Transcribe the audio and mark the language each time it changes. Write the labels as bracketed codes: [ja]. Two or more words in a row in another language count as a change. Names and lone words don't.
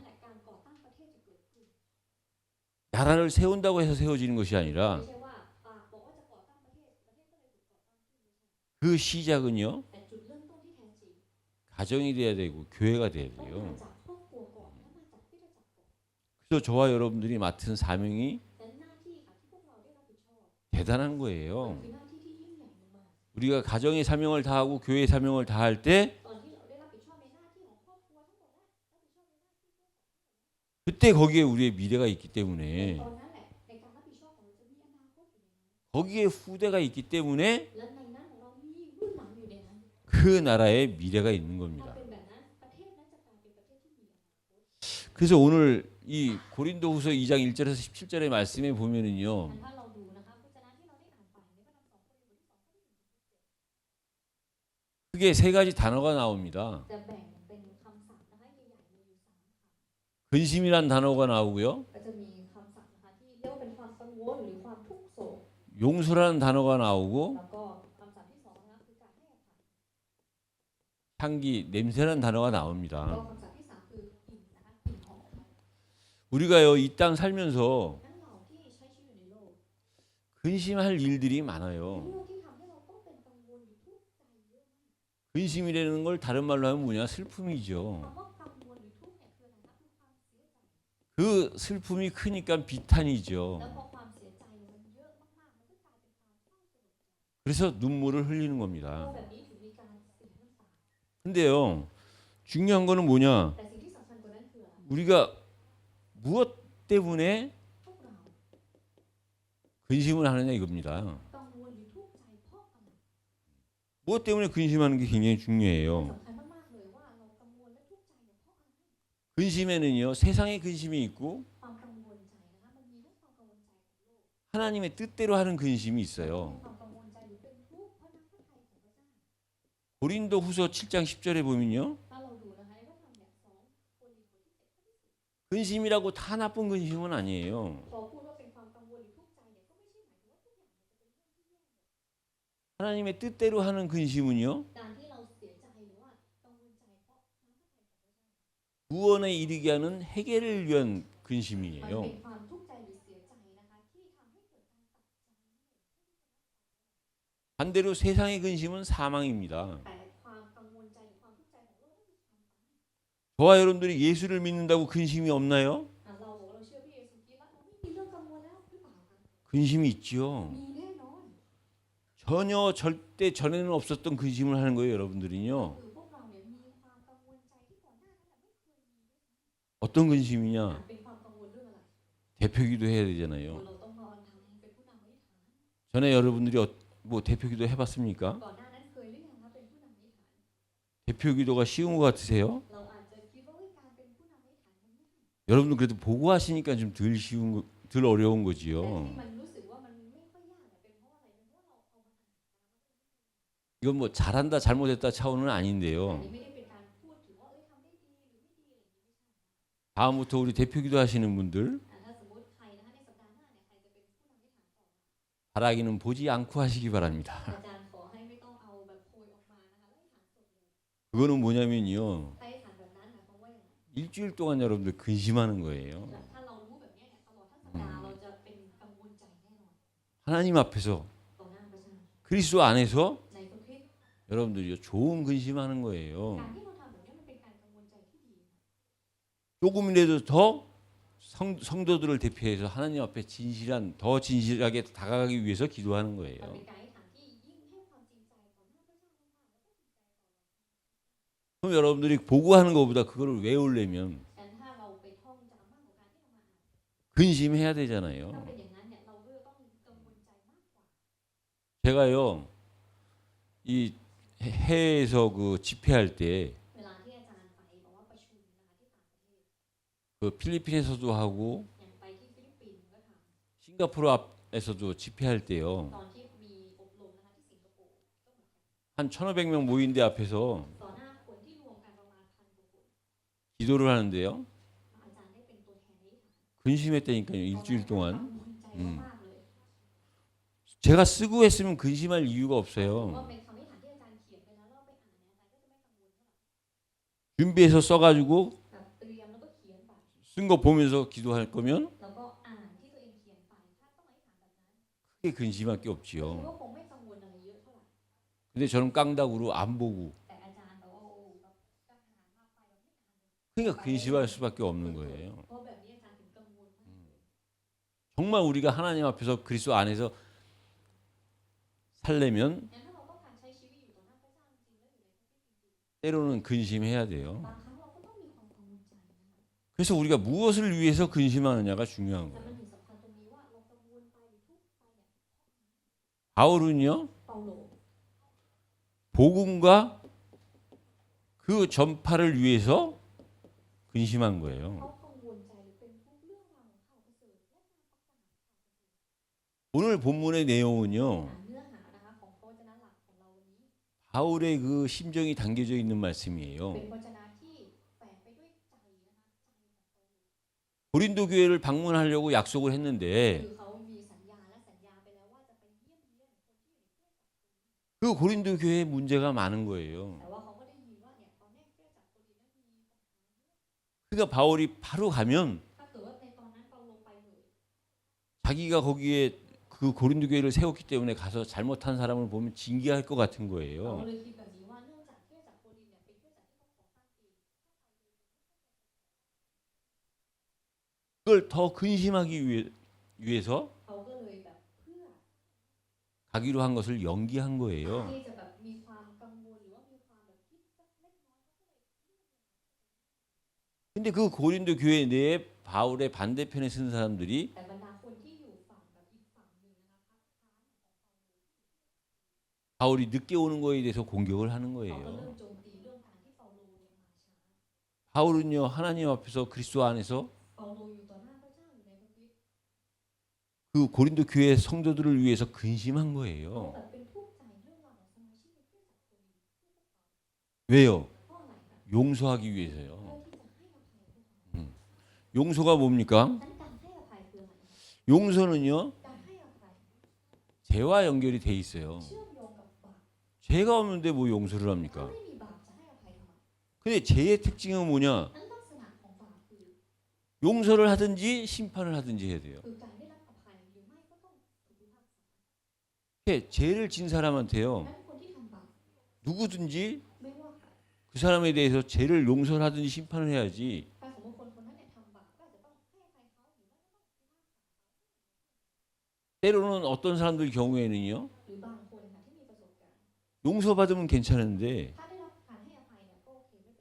[ko] 나라를 세운다고 해서 세워지는 것이 아니라 그 시작은요. 가정이 돼야 되고 교회가 돼야 돼요. 또 저와 여러분들이 맡은 사명이 [th] และหน้าที่ค่ะที่พวกเราได้รับผิดชอบ [ko] 대단한 [th] มัน [ko] 거예요. [th] คือหน้าที่ที่ยิ่งใหญ่มาก [ko] 우리가 가정의 사명을 다하고 교회의 사명을 다할 때 [th] ๆตอนที่เราได้รับผิดชอบในหน้าที่ของครอบครัวทั้งหมดและรับผิดชอบในหน้าที่ [ko] 그때 거기에 우리의 미래가 있기 [th] ใน [ko] 때문에 [th] ตอนนั้นแหละในการรับผิดชอบของเราจะมีอนาคตอยู่ในนั้น [ko] 거기에 후대가 있기 때문에 [th] และในนั้นของเรามีรุ่นหลังอยู่ในนั้น [ko] 그 나라에 미래가 있는 [th] ถ้า [ko] 겁니다. [th] เป็นแบบนั้นประเทศนั้นจะกลายเป็นประเทศที่มีอนาคต [ko] 그래서 오늘 이 고린도후서 2장 1절에서 17절의 말씀에 보면은요. [th] งั้นถ้าเราดูนะคะพระเจ้าที่เราได้อ่านไปในพระธรรม2 โครินธ์บทที่ 2 [ko] 크게 세 가지 단어가 나옵니다. [th] จะแบ่งเป็นคำศัพท์นะคะใหญ่ๆมีอยู่3 [ko] 근심이란 단어가 나오고요. [th] ก็จะมีคำศัพท์นะคะที่เรียกว่าเป็นความกังวลหรือความทุกข์โศก [ko] 용서라는 단어가 나오고 [th] แล้วก็คำศัพท์ที่2นะคะคือการให้อภัย [ko] 향기, 냄새라는 단어가 [th] แล้วก็ [ko] 나옵니다. [th] คำศัพท์ที่3คือกลิ่นนะคะกลิ่นหอม [ko] 우리가요, 이 땅 살면서 [th] นั้นเราที่ใช้ชีวิตอยู่ในโลก [ko] 근심할 일들이 [th] เรื่ [ko] 많아요. [th] องที่ทำให้เราต้องเป็นกังวลหรือทุกข์ใจเยอะมาก [ko] 근심이라는 걸 다른 말로 하면 뭐냐? 슬픔이죠. [th] คำว่ากังวลหรือทุกข์เนี่ยคืออะไรคะคือความเสียใจ [ko] 그 슬픔이 크니까 비탄이죠. [th] แล้วพอความเสียใจมันเยอะมากๆมันก็กลายเป็นความเศร้าโศก [ko] 그래서 눈물을 흘리는 [th] เพราะ [ko] 겁니다. [th] แบบนี้ถึงมีการเสียน้ำตา [ko] 근데요, 중요한 거는 뭐냐? [th] แต่สิ่งที่สำคัญกว่านั้นคืออะไร [ko] 우리가 무엇 때문에 [th] พวกเรา [ko] 근심을 하느냐 이겁니다. [th] กังวลหรือทุกข์ใจเพราะอะไร [ko] 무엇 때문에 근심하는 게 굉장히 [th] มัน [ko] 중요해요. [th] สำคัญมากๆเลยว่าเรากังวลและทุกข์ใจเนี่ยเพราะอะไร [ko] 근심에는요, 세상의 근심이 있고 [th] ความกังวลใจนะคะมันมีทั้งความกังวลใจของโลก [ko] 하나님의 뜻대로 하는 근심이 있어요. [th] ความกังวลใจหรือเป็นทุกข์เพราะน้ำพระทัยของพระเจ้า [ko] 고린도 후서 7장 10절에 보면요. [th] ถ้าเราดูนะคะในพระธรรมเนี่ย2 โครินธ์บทที่ 7 [ko] 근심이라고 다 나쁜 근심은 아니에요. [th] พอพูดว่าเป็นความกังวลหรือทุกข์ใจเนี่ยก็ไม่ใช่หมายถึงว่าทุกอย่างมันจะเป็นเรื่องที่แย่ [ko] 하나님의 뜻대로 하는 근심은요. [th] การที่เราเสียใจหรือว่ากังวลใจเพราะน้ำพระทัยของพระเจ้า [ko] 구원에 이르게 하는 해결을 위한 [th] มัน [ko] 근심이에요. [th] เป็นความทุกข์ใจหรือเสียใจนะคะที่ทำให้เกิดการตัดใจ [ko] 반대로 세상의 근심은 사망입니다. [th] แต่ความกังวลใจหรือความทุกข์ใจของโลกนั่นคือความตาย [ko] 저와 여러분들이 예수를 믿는다고 근심이 없나요? [th] เราบอกว่าเราเชื่อพระเยซูคริสต์แล้วเราไม่มีเรื่องกังวลแล้วหรือเปล่าคะ [ko] 근심이 있죠. [th] มีแน่นอน [ko] 전혀 절대 전에는 없었던 근심을 하는 거예요, 여러분들은요. [th] คือพวกเราเนี่ยมีความกังวลใจที่ก่อนหน้านั้นไม่เคยมี [ko] 어떤 근심이냐? [th] เป็นความกังวลเรื่องอะไร [ko] 대표기도 해야 되잖아요. [th] เราต้องนอนทำเป็นผู้นำอธิษฐาน [ko] 전에 여러분들이 뭐 대표기도 해봤습니까? [th] ก่อนหน้านั้นเคยหรือยังคะเป็นผู้นำอธิษฐาน [ko] 대표기도가 쉬운 것 같으세요? [th] เราอาจจะคิดว่าการเป็นผู้นำอธิษฐานมันง่าย [ko] 여러분들 그래도 보고 하시니까 좀 덜 쉬운 덜 어려운 [th] แต่ [ko] 거지요. [th] ที่มันรู้สึกว่ามันไม่ค่อยยากเนี่ยเป็นเพราะอะไรเป็นเพราะเราเอามาอ่าน [ko] 이건 뭐 잘한다 잘못했다 차원은 [th] อัน [ko] 아닌데요. [th] นี้ไม่ได้เป็นการพูดถึงว่าทำได้ดีหรือไม่ดีอะไรอย่างนี้ไม่ใช่ [ko] 다음부터 우리 대표기도 하시는 분들 [th] ถ้าสมมติใครนะคะในสัปดาห์หน้าเนี่ยใครจะเป็นผู้นำอธิษฐานต่อ [ko] 바라기는 보지 않고 하시기 바랍니다. [th] อาจารย์ขอให้ไม่ต้องเอาแบบโพยออกมานะคะแล้วอธิษฐานสดเลย [ko] 그거는 뭐냐면요. [th] ถ้าอธิษฐานแบบนั้นหมายความว่าอย่างไร [ko] 일주일 동안 여러분들 근심하는 거예요. [th] ถ้าเรารู้แบบนี้เนี่ยตลอดทั้งสัปดาห์เราจะเป็นกังวลใจแน่นอน [ko] 하나님 앞에서 [th] ต่อหน้าพระเจ้า [ko] 그리스도 안에서 [th] ในพระคริสต์ [ko] 여러분들이 좋은 근심하는 거예요. [th] การที่เราทำแบบนี้มันเป็นการกังวลใจที่ดี [ko] 조금이라도 더 성도들을 대표해서 하나님 앞에 진실한 더 진실하게 다가가기 위해서 기도하는 [th] มัน [ko] 거예요. [th] เป็นการอธิษฐานที่ยิ่งให้ความจริงใจต่อหน้าพระเจ้ามากๆแล้วก็จริงใจต่อเรา [ko] 그럼 여러분들이 보고 하는 것보다 그거를 외우려면 [th] แต่ถ้าเราไปท่องจำมากกว่าการที่เรามาอ่าน [ko] 근심해야 [th] ถ้า [ko] 되잖아요. [th] เป็นอย่างนั้นเนี่ยเราก็จะต้องกังวลใจมากกว่า [ko] 제가요 이 해외에서 그 집회할 때 [th] เวลาที่อาจารย์ไปบอกว่าประชุมนะคะที่ต่างประเทศ [ko] 그 필리핀에서도 하고 [th] อย่างไปที่ฟิลิปปินส์ก็ท [ko] 싱가포르 앞에서도 집회할 때요. [th] ำตอนที่มีอบรมนะคะที่สิงคโปร์ก็เหมือนกัน [ko] 한 1,500명 모인 데 앞에서 [th] ต่อหน้าคนที่รวมกันประมาณ1,000 กว่าคน [ko] 기도를 하는데요. [th] อาจารย์ได้เป็นตัวแทนอธิษฐาน [ko] 근심했다니까요. [th] ตอนนั้น [ko] 일주일 [th] กัง [ko] 동안. [th] วลใจมากๆเลย [ko] 제가 쓰고 했으면 근심할 이유가 [th] ว่า [ko] 없어요. [th] เป็นคำอธิษฐานที่อาจารย์เขียนไปแล้วเราไปอ่านเนี่ยอาจารย์ก็จะไม่กังวลเท่าไหร่ [ko] 준비해서 써가지고 [th] แบบเตรียมแล้วก็เขียนไป [ko] 쓴 거 보면서 기도할 거면 [th] แล้วก็อ่านที่ตัวเองเขียนไปถ้าต้องอธิษฐานแบบนั้น [ko] 크게 근심할 게 [th] คิด [ko] 없지요. [th] ว่าคงไม่กังวลอะไรเยอะเท่าไหร่ [ko] 근데 저는 깡다구로 안 보고 [th] แต่อาจารย์บอกว่าโอ้แบบกล้าหาญมากไปแบบไม่อ่านเลย [ko] 그러니까 근심할 수밖에 없는 거예요. [th] เพราะแบบนี้อาจารย์ถึงกังว [ko] 정말 우리가 하나님 앞에서 그리스도 안에서 살려면 [th] งั้นถ้าเราต้องการใช้ชีวิตอยู่ต่อหน้าพระเจ้าจริงๆแล้วอยู่ในพระคิดจริง [ko] 때로는 근심해야 [th] ๆ [ko] 돼요. [th] บางครั้งเราก็ต้องมีความกังวลใจนะคะ [ko] 그래서 우리가 무엇을 위해서 근심하느냐가 중요한 [th] แต่ [ko] 거예요. [th] มันถึงสำคัญตรงนี้ว่าเรากังวลไปหรือทุกข์ไปเนี่ย [ko] 바울은요 [th] เปาโล [ko] 복음과 그 전파를 위해서 근심한 [th] เขา [ko] 거예요. [th] กังวลใจหรือเป็นทุกข์เรื่องราวของข่าวประเสริฐและการประกาศ [ko] 오늘 본문의 내용은요 [th] เนื้อหานะคะของพระวจนะหลักของเราวันนี้ [ko] 바울의 그 심정이 담겨져 있는 [th] เป็น [ko] 말씀이에요. [th] พระวจนะที่แฝงไปด้วยใจนะคะใจของเปาโล [ko] 고린도 교회를 방문하려고 약속을 [th] คื [ko] 했는데 [th] อเขามีสัญญาและสัญญาไปแล้วว่าจะไปเยี่ยมเยียนคนที่อยู่ในเครือจักร [ko] 그 고린도 교회에 문제가 많은 거예요. [th] แต่ว่าเขาก็ได้ยินว่าเนี่ยตอนนี้เครือจักรโครินนั้นมีปัญหา [ko] 그러니까 바울이 바로 가면 [th] ถ้าเกิดว่าในตอนนั้นเปาโลไปเลย [ko] 자기가 거기에 그 고린도 교회를 세웠기 때문에 가서 잘못한 사람을 보면 징계할 것 같은 [th] เรา [ko] 거예요. [th] เลยคิดแบบนี้ว่าเนื่องจากเครือจักรโครินเนี่ยเป็นเครือจักรที่ต้องก่อตั้งเอง [ko] 그걸 더 근심하기 위해서 [th] เขาก็เลยแบบเพื่อ [ko] 가기로 한 것을 연기한 거예요. [th] ที่จะแบบมีความกังวลหรือว่ามีความแบบคิดสักเล็กน้อย [ko] 근데 그 고린도 교회 내에 바울의 반대편에 쓴 사람들이 [th] แต่บรรดาคนที่อยู่ฝั่งแบบอีกฝั่งหนึ่งนะคะ [ko] 바울이 늦게 오는 거에 대해서 공격을 하는 [th] เขาก็ [ko] 거예요. [th] เริ่มโจมตีเรื่องการที่เปาโลเนี่ยมาช้า [ko] 바울은요 하나님 앞에서 그리스도 안에서 [th] เปาโลอยู่ต่อหน้าพระเจ้าอยู่ในพระคริสต์ [ko] 그 고린도 교회 성도들을 위해서 근심한 [th] เขา [ko] 거예요. [th] แบบเป็นทุกข์ใจเรื่องราวของสมาชิกในเครือจักรโคริน [ko] 왜요? [th] เพราะอะไรคะ [ko] 용서하기 [th] เพื่อ [ko] 위해서요. [th] ที่จะให้อภัยพวกเขา [ko] 용서가 뭡니까? [th] นั้นการให้อภัยคืออะไร [ko] 용서는요 [th] การให้อภัย [ko] 죄와 연결이 돼 있어요. [th] เชื่อมโยงกับบาป [ko] 죄가 없는데 뭐 용서를 [th] ถ้า [ko] 합니까? [th] ไม่มีบาปจะให้อภัยทำไม [ko] 근데 죄의 특징은 뭐냐? [th] นั้นลักษณะของบาปคือ [ko] 용서를 하든지 심판을 하든지 해야 돼요. [th] คือการได้รับอภัยหรือไม่ก็ต้องถูกพิพากษา [ko] 이렇게 죄를 진 사람한테요 [th] นั้นคนที่ทำบาป [ko] 누구든지 [th] ไม่ว่าใคร [ko] 그 사람에 대해서 죄를 용서를 하든지 심판을 해야지 [th] ถ้าสมมติคนคนนั้นเนี่ยทำบาปก็อาจจะต้องให้อภัยเขาหรือไม่ก็ต้องพิพากษา [ko] 때로는 어떤 사람들 경우에는요 [th] หรือบางคนค่ะที่มีประสบการณ์ [ko] 용서받으면 괜찮은데 [th] ถ้าได้รับการให้อภัยเนี่ยก็โอเคไม่เป็นไร